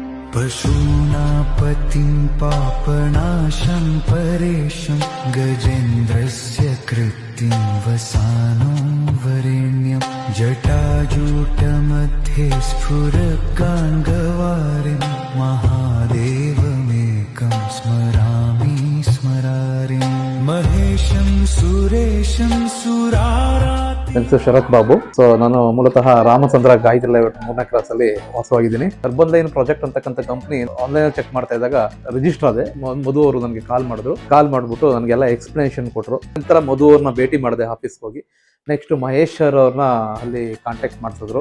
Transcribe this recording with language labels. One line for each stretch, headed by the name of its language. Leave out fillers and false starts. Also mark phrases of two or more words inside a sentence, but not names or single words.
Sanskrit: पशूनापतिं पापनाशं परेशं गजेन्द्रस्य कृत्तिं वसानो वरेण्यं जटाजूटमध्ये स्फुरगाङ्गवारिं महादेवमेकं स्मरामि स्मरारिं महेशं सुरेशं सुरारा.
Kannada: ನನ್ನ ಹೆಸರು ಶರತ್ ಬಾಬು. ಸೊ ನಾನು ಮೂಲತಃ ರಾಮಚಂದ್ರ ಗಾಯತ್ರಿ ಲೇಔಟ್ 3ನೇ ಕ್ರಾಸ್ ಅಲ್ಲಿ ವಾಸವಾಗಿದ್ದೀನಿ. ಅರ್ಬನ್ ಲೈನ್ ಪ್ರಾಜೆಕ್ಟ್ ಅಂತಕ್ಕಂಥ ಕಂಪನಿ
English: online check
Kannada: ಮಾಡ್ತಾ ಇದ್ದಾಗ ರಿಜಿಸ್ಟರ್ ಆದೆ. ಮಧು ಅವರು ನನಗೆ ಕಾಲ್ ಮಾಡ್ಬಿಟ್ಟು ನನಗೆಲ್ಲ ಎಕ್ಸ್ಪ್ಲನೇಷನ್ ಕೊಟ್ಟರು. ನಂತರ ಮಧು ಅವ್ರನ್ನ ಭೇಟಿ ಮಾಡಿದೆ ಆಫೀಸ್ಗೆ ಹೋಗಿ. ನೆಕ್ಸ್ಟ್ ಮಹೇಶ್ ಸರ್ ಅವ್ರನ್ನ ಅಲ್ಲಿ ಕಾಂಟ್ಯಾಕ್ಟ್ ಮಾಡಿಸಿದ್ರು.